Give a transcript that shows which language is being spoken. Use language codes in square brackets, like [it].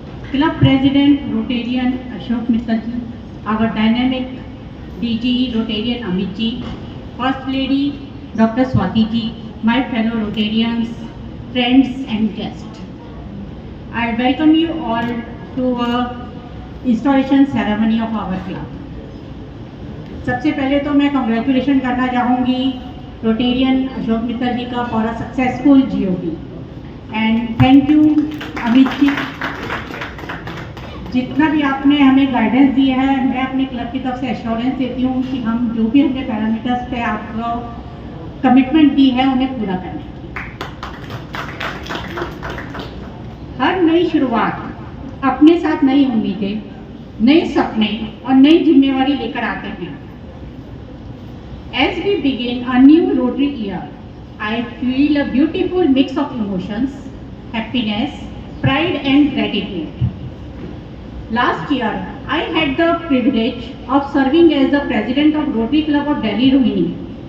[en] Club President Rotarian Ashok Mittal, our dynamic DG Rotarian Amit ji, First Lady Dr. Swati ji, my fellow Rotarians, friends and guests. I welcome you all to a installation ceremony of our club. [hi] सबसे पहले तो मैं congratulation करना चाहूँगी Rotarian Ashok Mittal जी का [en] for a successful GOP and thank you [hi] Amit ji, जितना भी आपने हमें गाइडेंस दिया है मैं अपने क्लब की तरफ से एश्योरेंस देती हूँ कि हम जो भी हमने पैरामीटर्स पे आपको कमिटमेंट दी है उन्हें पूरा करने की। हर नई शुरुआत अपने साथ नई उम्मीदें, नए सपने और नई जिम्मेवारी लेकर आते हैं। [en] As we begin a new Rotary year, I feel a beautiful mix of emotions, happiness, pride and gratitude. Last year, I had the privilege of serving as the President of Rotary Club of Delhi Rohini.